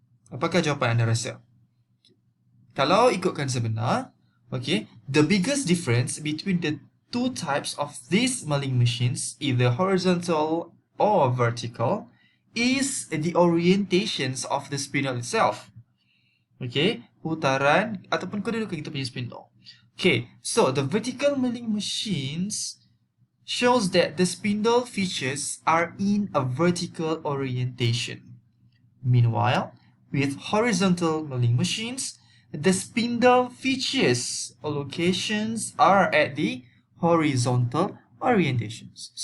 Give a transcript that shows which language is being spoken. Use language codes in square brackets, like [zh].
[ms] Apakah jawapan anda rasa? Kalau ikutkan sebenar, [en] the biggest difference between the two types of these milling machines, either horizontal or vertical, is the orientations of the spindle itself. [ms] Putaran ataupun kedudukan kita punya spindle. [en] So the vertical milling machines shows that the spindle features are in a vertical orientation. Meanwhile, with horizontal milling machines, the spindle features or locations are at the horizontal orientations.